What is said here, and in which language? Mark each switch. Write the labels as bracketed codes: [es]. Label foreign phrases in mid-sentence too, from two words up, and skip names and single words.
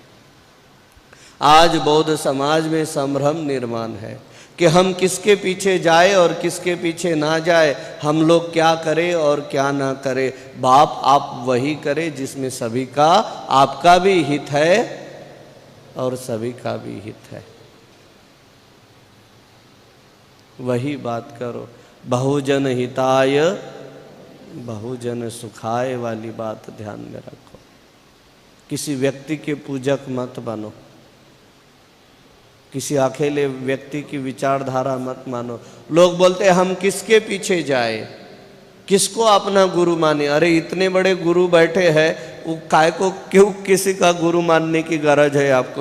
[hi] आज बौद्ध समाज में संभ्रम निर्माण है कि हम किसके पीछे जाए और किसके पीछे ना जाए, हम लोग क्या करें और क्या ना करें। बाप आप वही करें जिसमें सभी का, आपका भी हित है और सभी का भी हित है, वही बात करो। [sa] बहुजन हिताय बहुजन सुखाय [hi] वाली बात ध्यान में रखो। किसी व्यक्ति के पूजक मत बनो, किसी अकेले व्यक्ति की विचारधारा मत मानो। लोग बोलते हैं हम किसके पीछे जाए, किसको अपना गुरु माने। अरे इतने बड़े गुरु बैठे हैं, वो काय को क्यों किसी का गुरु मानने की गरज है आपको?